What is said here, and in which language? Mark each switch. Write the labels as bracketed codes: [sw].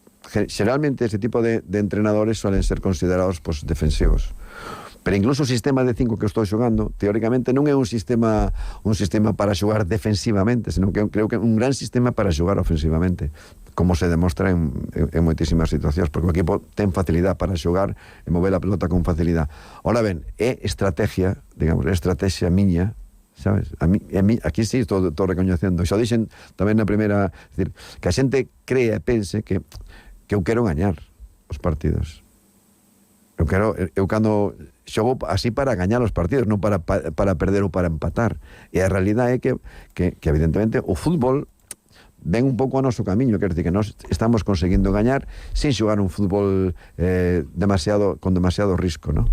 [es] Generalmente ese tipo de entrenadores suelen ser considerados pues, defensivos. [gl] Pero incluso o sistema de 5 que estou xogando, teóricamente non é un sistema para xogar defensivamente, senón que creo que é un gran sistema para xogar ofensivamente, como se demostra en moitísimas situacións, porque o equipo ten facilidade para xogar e mover a pelota con facilidade. Ora ben, é estrategia, digamos, é estrategia miña, sabes? Aquí sí estou recoñecendo. Xa dixen tamén na primeira, decir, que a xente crea e pense que eu quero gañar os partidos. eu cando xogo así para gañar os partidos, non para perder ou para empatar. E a realidade é que evidentemente o fútbol ven un pouco a noso camiño, quer dizer que nós estamos conseguindo gañar sin xogar un fútbol con demasiado risco, ¿no?